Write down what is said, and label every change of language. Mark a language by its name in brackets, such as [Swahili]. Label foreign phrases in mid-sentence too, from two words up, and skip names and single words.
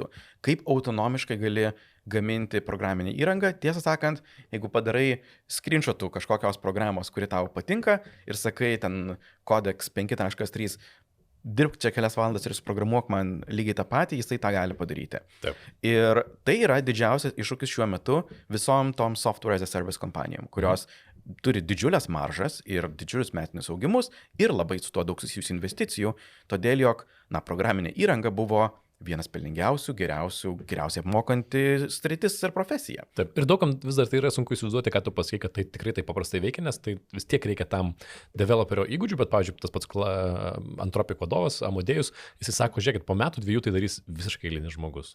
[Lithuanian] Kaip autonomiškai gali gaminti programinį įrangą, tiesą sakant, jeigu padarai screenshotų kažkokios programos, kuri tau patinka ir sakai ten Codex 5.3, dirbk čia kelias valandas ir suprogramuok man lygiai tą patį, jisai tą gali padaryti. Taip. Ir tai yra didžiausias iššūkis šiuo metu visom tom [English] software as a service [Lithuanian] kompanijom, kurios turi didžiulės maržas ir didžiulius metinius augimus ir labai su tuo daug susijusių investicijų, todėl jog, programinė įranga buvo vienas pelningiausių, geriausiai apmokanti sritis ir profesija. Taip. Ir daugam vis dar tai yra sunku įsivaizduoti, kad tu pasakai, kad tai tikrai taip paprastai veikia, nes tai vis tiek reikia tam developerio įgūdžių, bet, pavyzdžiui, tas pats Anthropic vadovas, Amadeus, jis sako, žiūrėkit, po metų 2 tai darys visiškai eilinis žmogus.